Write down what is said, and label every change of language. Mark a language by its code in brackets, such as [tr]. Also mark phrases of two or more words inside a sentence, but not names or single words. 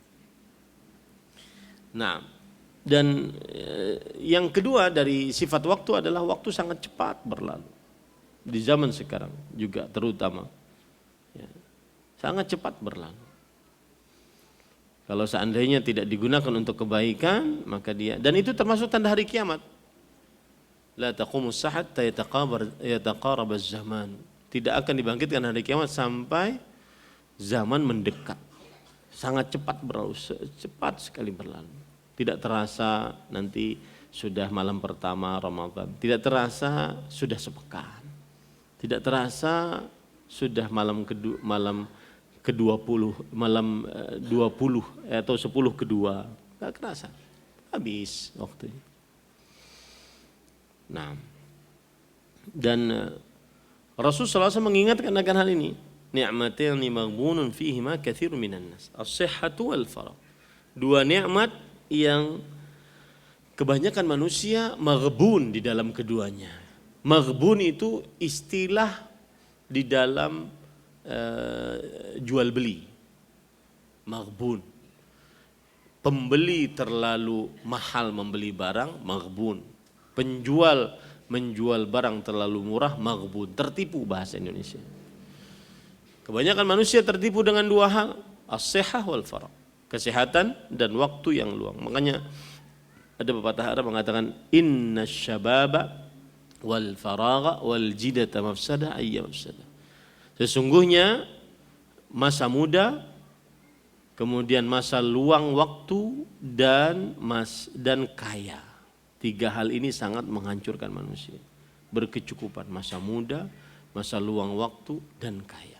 [id] Nah, dan yang kedua dari sifat waktu adalah waktu sangat cepat berlalu. Di zaman sekarang juga terutama, ya, sangat cepat berlalu. Kalau seandainya tidak digunakan untuk kebaikan, maka dia, dan itu termasuk tanda hari kiamat. [ar] لا تقوم الساعة يتقارب الزمان. [id] Tidak akan dibangkitkan hari kiamat sampai zaman mendekat. Sangat cepat berlalu, cepat sekali berlalu. Tidak terasa nanti sudah malam pertama Ramadan. Tidak terasa sudah sepekan. Tidak terasa sudah malam ke-20, malam 20 atau 10 kedua. Enggak kerasa. Habis waktunya. Nah. Dan Rasulullah SAW mengingatkan akan hal ini. [ar] نعمتان مغبون فيهما كثير من الناس. الصحة والفراغ. [id] Dua nikmat yang kebanyakan manusia maghbun di dalam keduanya. Maghbun itu istilah di dalam jual beli. Maghbun. Pembeli terlalu mahal membeli barang, maghbun. Penjual menjual barang terlalu murah, maghbun. Tertipu bahasa Indonesia. Kebanyakan manusia tertipu dengan dua hal, [ar] الصحة والفراغ, [id] kesehatan dan waktu yang luang. Makanya ada pepatah Arab mengatakan [ar] إن الشباب والفراغ والجدة مفسدة أي مفسدة. [id] Sesungguhnya masa muda, kemudian masa luang waktu dan kaya. Tiga hal ini sangat menghancurkan manusia. Berkecukupan masa muda, masa luang waktu dan kaya.